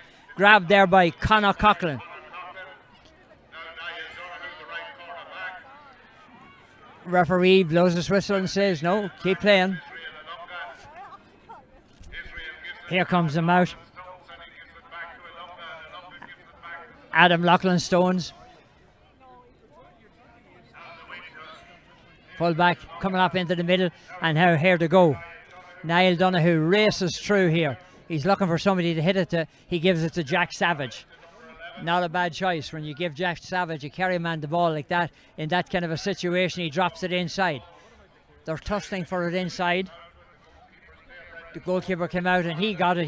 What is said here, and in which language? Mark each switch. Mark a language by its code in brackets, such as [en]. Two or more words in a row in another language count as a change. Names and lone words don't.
[en] Grabbed there by Conor Coughlin. Referee blows his whistle and says, no, keep playing. Here comes the out. Adam Loughlin Stones. Full back, coming up into the middle, and now here to go. Niall Donoghue races through here. He's looking for somebody to hit it to. He gives it to Jack Savage. Not a bad choice when you give Jack Savage a carry man the ball like that. In that kind of a situation, he drops it inside. They're tussling for it inside. The goalkeeper came out and he got it.